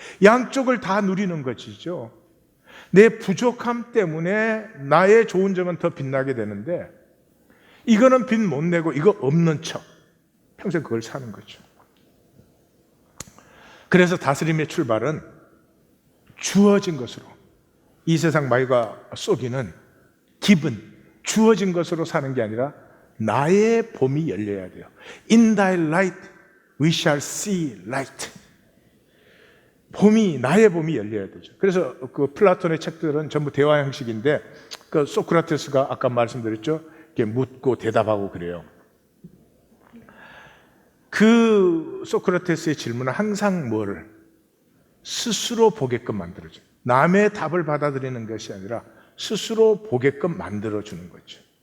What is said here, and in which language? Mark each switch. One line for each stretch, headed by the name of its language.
Korean: 양쪽을 다 누리는 것이죠. 내 부족함 때문에 나의 좋은 점은 더 빛나게 되는데, 이거는 빛 못 내고 이거 없는 척 평생 그걸 사는 거죠. 그래서 다스림의 출발은 주어진 것으로, 이 세상 말과 쏘기는 기분, 주어진 것으로 사는 게 아니라 나의 봄이 열려야 돼요.
English: In thy light we shall see light.
Korean: 나의 봄이 열려야 되죠. 그래서 그 플라톤의 책들은 전부 대화 형식인데, 그 소크라테스가 아까 말씀드렸죠. 이렇게 묻고 대답하고 그래요. 그 소크라테스의 질문은 항상 뭐를? 스스로 보게끔 만들어줘요. 남의 답을 받아들이는 것이 아니라 스스로 보게끔 만들어주는 거죠.